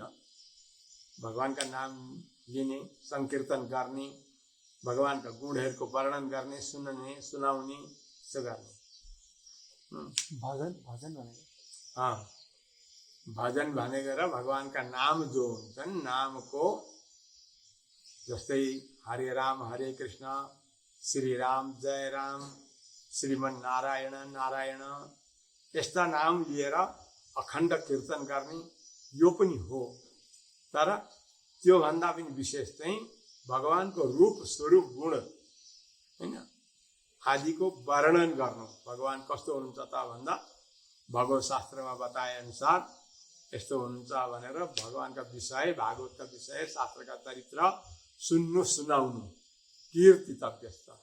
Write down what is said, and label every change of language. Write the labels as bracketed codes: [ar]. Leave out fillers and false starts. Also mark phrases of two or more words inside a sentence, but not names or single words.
[ne] भगवानका नाम लिने, संकीर्तन गर्ने, भगवानका गुणहरूको वर्णन गर्ने, सुन्ने सुनाउने, यसो गर्ने। भजन भजन भनेको भजन भनेको र भगवानका नाम जो हुन्छन्, नामको जस्तै हरे राम हरे कृष्ण, श्री राम जय राम, श्रीमन नारायण नारायण, यस्ता नाम लिएर अखण्ड कीर्तन गर्ने यो पनि हो। तर त्योभन्दा पनि विशेष चाहिँ भगवानको रूप स्वरूप गुण हैन आदिको वर्णन गर्नु। भगवान कस्तो हुनुहुन्छ त भन्दा भगवत शास्त्रमा बताए अनुसार यस्तो हुनुहुन्छ भनेर भगवानका विषय, भागवतका विषय, शास्त्रका चरित्र सुन्नु सुनाउनु कीर्ति तव्यस्त।